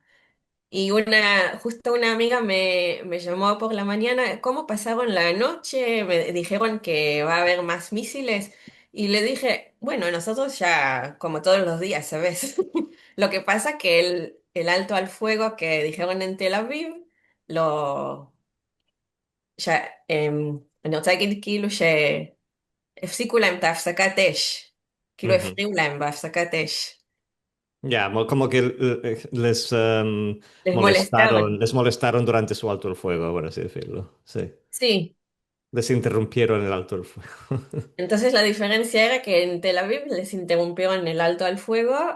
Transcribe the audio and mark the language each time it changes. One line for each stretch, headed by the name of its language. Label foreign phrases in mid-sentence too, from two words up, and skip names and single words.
Spanish: Y justo una amiga me llamó por la mañana, ¿cómo pasaron la noche? Me dijeron que va a haber más misiles. Y le dije, bueno, nosotros ya, como todos los días, ¿sabes? Lo que pasa que el alto al fuego que dijeron en Tel Aviv, lo, ya,
Hebrew: אני רוצה להגיד כאילו שהפסיקו להם את ההפסקת אש. כאילו Ujú. הפריעו lהם בהפסקת אש.
Spanish: Ya, como que les Les molestaron. les molestaron durante su alto el fuego, por así decirlo. Sí, Sí. les interrumpieron el alto el fuego. Entonces la diferencia era que en Tel Aviv les interrumpieron el alto al fuego